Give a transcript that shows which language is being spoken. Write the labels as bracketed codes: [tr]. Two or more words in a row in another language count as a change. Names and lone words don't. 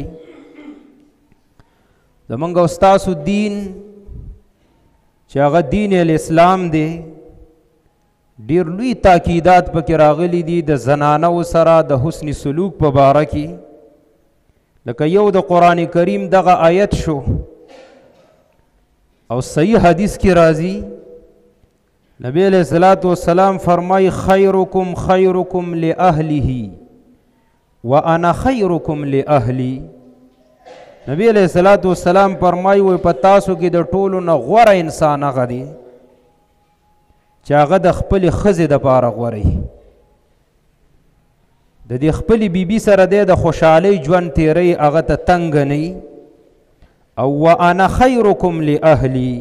[ps] زمونږ او ستاسو دین چې هغه دین الاسلام دی، ډېر لوی تاکیدات پکې راغلي دي د زنانو سره د حسن سلوک په باره کې. لکه یو د قرآن کریم دغه آیت شو او صحیح حدیث کی راضی نبی [ar] علیہ الصلوۃ والسلام [ps] فرمائی [ar] خیرکم خیرکم لأهله وانا خیرکم لأهلی. [ps] نبی [ar] علیہ الصلوۃ والسلام [ps] فرمائی وای پتاسو کې د ټولو نه غوره انسان هغه دی چې هغه د خپل ښځې دپاره غوره د دې خپل بیبي سره د خوشحالۍ ژوند تیری هغه ته تنګ نه او [ar] وانا خیرکم لأهلی.